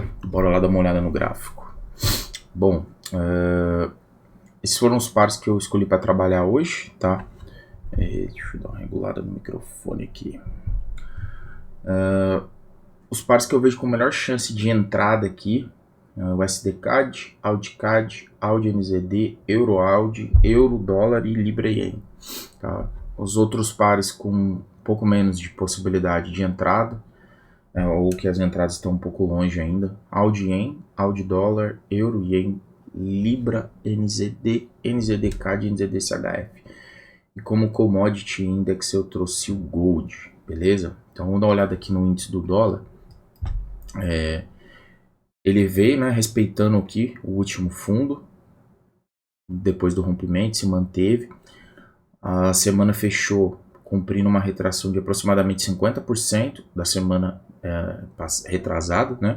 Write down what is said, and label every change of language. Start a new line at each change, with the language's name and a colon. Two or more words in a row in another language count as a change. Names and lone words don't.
Portuguese: Bora lá dar uma olhada no gráfico. Bom, esses foram os pares que eu escolhi para trabalhar hoje, tá? Deixa eu dar uma regulada no microfone aqui. Os pares que eu vejo com melhor chance de entrada aqui, o USD-CAD, AUD-CAD, AUD-NZD, Euro-AUD, Euro-Dólar e Libra-Yen. Tá? Os outros pares com um pouco menos de possibilidade de entrada, ou que as entradas estão um pouco longe ainda, AUD-Yen, AUD-Dólar, Euro-Yen, Libra, NZD, NZD-CAD e NZD-CHF. E como
English: Commodity Index
Portuguese: eu trouxe o Gold, beleza? Então vamos dar uma olhada aqui no índice do dólar. Ele veio, né, respeitando aqui o último fundo, depois do rompimento, se manteve. A semana fechou cumprindo uma retração de aproximadamente 50% da semana retrasada, né?